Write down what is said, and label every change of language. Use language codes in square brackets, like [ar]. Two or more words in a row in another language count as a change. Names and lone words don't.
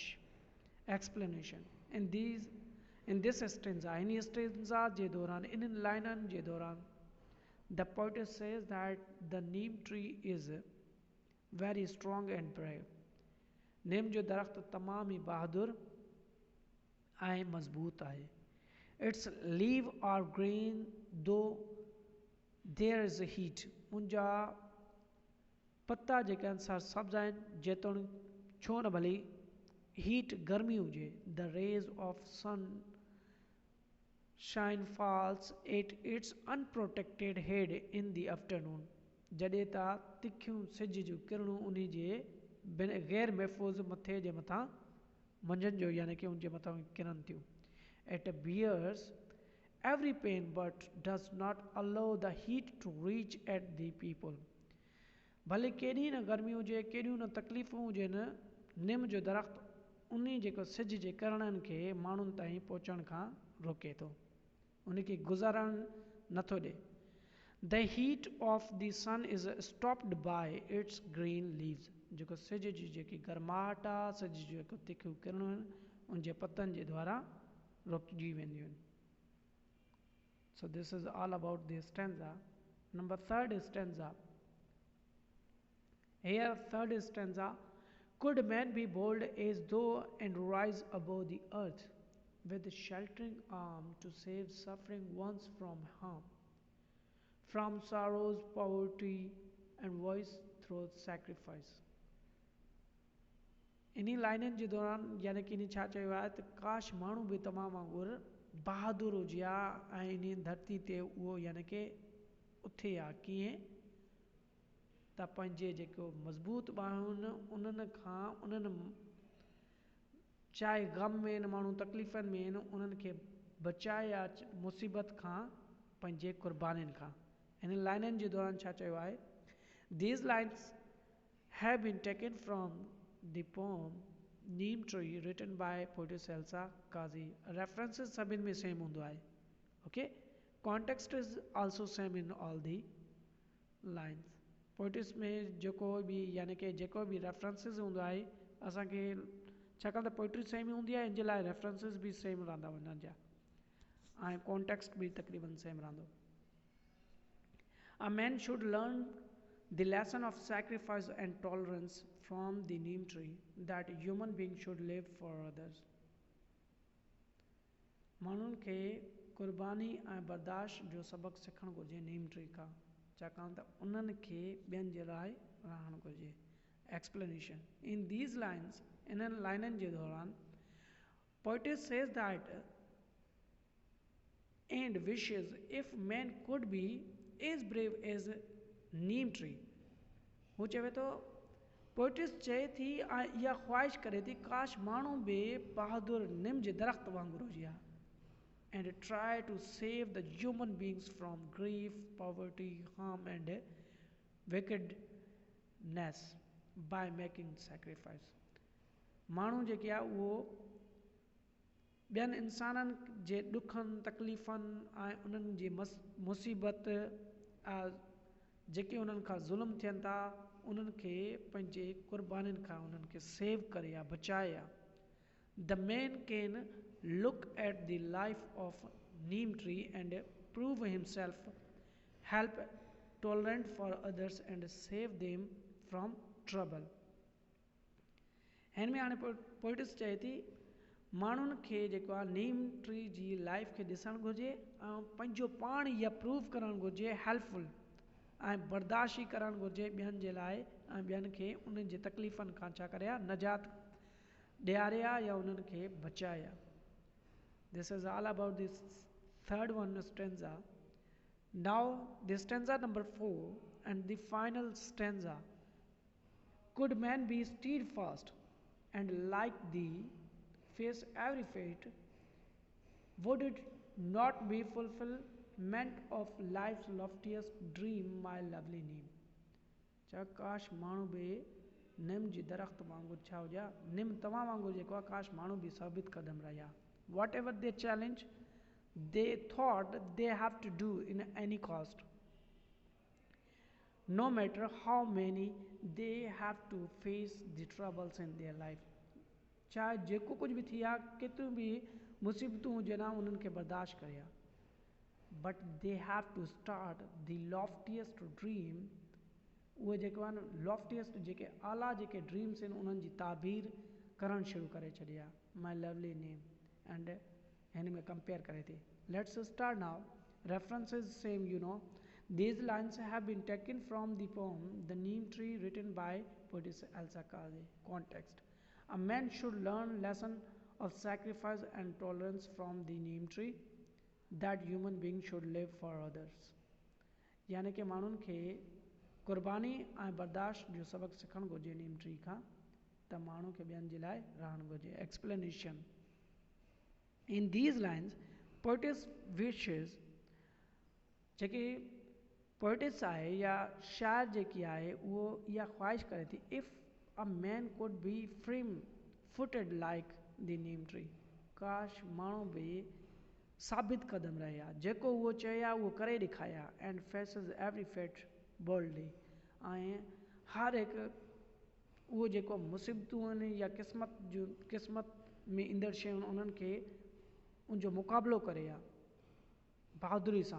[en] explanation in this stanza in stanza [sd] जे दौरान इन्हनि लाइननि जे दौरान [en] the poet says that the neem tree is very strong and brave [sd] नीम जो दरख़्त तमामु ई बहादुर ऐं मज़बूत आहे [en] its leaves are green though there is a heat [sd] उनजा पत्ता जेके आहिनि सा सब्ज़ आहिनि जेतोणीकि छो न भली हीट गर्मी हुजे [en] the rays of sun shine falls at its unprotected head in the afternoon [sd] جڏهن ت تکيون سج جون ڪرڻون ان جي غير محفوظ مٿي جي मथां मंझंदि जो यानी कि उनजे मथां किरनि थियूं [en] it bears every pain but does not allow the heat to reach at the people [sd] भले केॾी न गर्मी हुजे केॾियूं न तकलीफ़ूं हुजनि निम जो दरख़्त उन जेको सिज जे किरणनि खे माण्हुनि ताईं पहुचण खां रोके थो उनखे गुज़ारणु नथो ॾे [en] The heat of the sun is stopped by its green leaves. [sd] जेको सिज जी जेकी गर्माहट आहे, सिज जी जेको तिखियूं किरणूं आहिनि, उन जे पतनि जे द्वारा रोकिजी वेंदियूं आहिनि. [en] So this is all about the stanza. Number third is stanza. Here third is stanza. Could man be bold as though and rise above the earth with a sheltering arm to save suffering ones from harm, from sorrows, poverty, and voice through sacrifice. [sd] इन्हीं लाइननि जे दौरान यानी कि इन्हीं छा चयो आहे त काश माण्हू बि तमामु वांगुरु बहादुर हुजे हा ऐं इन धरती ते उहो यानी कि उथे हा कीअं त पंहिंजे जेको मज़बूत ॿाहुनि उन्हनि खां उन्हनि चाहे ग़म में आहिनि माण्हू तकलीफ़नि में आहिनि उन्हनि खे बचाए या मुसीबत खां पंहिंजे क़ुर्बानीनि खां. इन लाइननि जे दौरान छा चयो आहे? [en] These lines have been taken from the poem Neem Tree written by poetess Elsa Kazi. [sd] References सभिनि में सेम हूंदो आहे. [en] Okay? Context is also same in all the lines. [sd] Poetess में जेको बि यानी कि जेको बि references हूंदो आहे असांखे छाकाणि त पोइट्री सेम हूंदी आहे इन जे लाइ रेफरेंसिस बि सेम रहंदा हुननि जा ऐं कॉन्टेक्स्ट बि तक़रीबन सेम रहंदो. [en] A man should learn the lesson of sacrifice and tolerance from the neem tree that human beings should live for others. [sd] माण्हुनि खे क़ुर्बानी ऐं बर्दाश्त जो सबक़ु सिखणु घुरिजे [en] neem tree [sd] खां छाकाणि त उन्हनि खे ॿियनि जे लाइ रहणु घुरिजे. [en] Explanation. In these lines, [sd] इन्हनि लाइननि जे दौरान [en] poetess says that and wishes if man could be as brave as neem tree. [sd] हू चवे थो पोइटिस चए थी ऐं इहा ख़्वाहिश करे थी काश माण्हू बि बहादुर निम जे दरख़्त वांगुरु हुजे हा [en] and try to save the human beings from grief, poverty, harm and wickedness by making sacrifice. [sd] माण्हू जेके आहे उहो ॿियनि इंसाननि जे ॾुखनि तकलीफ़नि ऐं उन्हनि जी मुसीबत जेके उन्हनि खां ज़ुल्म थियनि था उन्हनि खे पंहिंजे क़ुर्बानीनि खां उन्हनि खे सेव करे या बचाए या. [en] The man can look at the life of neem tree and prove himself help tolerant for others and save them from trouble. [sd] हिन में हाणे पोइटिस चए थी माण्हुनि खे जेको आहे [en] neem tree [sd] जी लाइफ खे ॾिसणु घुरिजे ऐं पंहिंजो पाण इहा प्रूव करणु घुरिजे हेल्पफुल ऐं बर्दाश्ती करणु घुरिजे ॿियनि जे लाइ ऐं ॿियनि खे उन्हनि जे तकलीफ़नि खां छा करे आहे नजात ॾियारे आहे या उन्हनि खे बचाए आहे. [en] This is all about this third one stanza. Now the stanza number 4 and the final stanza. Could man be steadfast and like thee face every fate, would it not be fulfillment of life's loftiest dream, my lovely neem? [sd] छा काश माण्हू बि निम जी दरख़्त वांगुरु छा हुजे निम तव्हां वांगुरु जेको आहे काश माण्हू बि साबित क़दम रहिया. [en] Whatever they challenge, they thought they have to do in any cost. No matter how many they have to face the troubles in their life. [sd] चाहे जेको कुछ भी थी आहे केतिरियूं बि मुसीबतूं हुजनि हा उन्हनि खे बर्दाश्त करे हा. [en] But they have to start the loftiest dream. [sd] उहे जेको आहे न लॉफ्टिएस्ट जेके आला जेके ड्रीम्स आहिनि उन्हनि जी ताबीर करणु शुरू करे छॾी आहे. [en] my lovely neem and [sd] هن ۾ ڪمپيئر ڪري ٿي. [en] लेट्स स्टार्ट नाउ. References same you know. These lines have been taken from the poem The Neem Tree written by poetess Elsa Kazi. Context. A man should learn lesson of sacrifice and tolerance from the neem tree that human beings should live for others. [sd] यानी कि माण्हुनि खे क़ुर्बानी ऐं बर्दाश्त जो सबक़ु सिखणु घुरिजे [en] neem tree [sd] खां त माण्हू खे ॿियनि जे लाइ रहणु घुरिजे. [en] Explanation. In these lines, poetess wishes [sd] जेकी पोइटिस आहे या शायर जेकी आहे उहो इहा ख़्वाहिश करे थी [en] if a man could be freem footed like the neem tree. [sd] काश माण्हू बि साबित कदम रहिया, जेको उहो चया उहो करे ॾेखारिया, [en] एंड फेसिस एवरी फेट बोल्डली, [sd] ऐं हर हिकु उहो जेको मुसीबतूं आहिनि या क़िस्मत में ईंदड़ शयूं उन्हनि खे उनजो मुक़ाबिलो करे हा बहादुरी सां।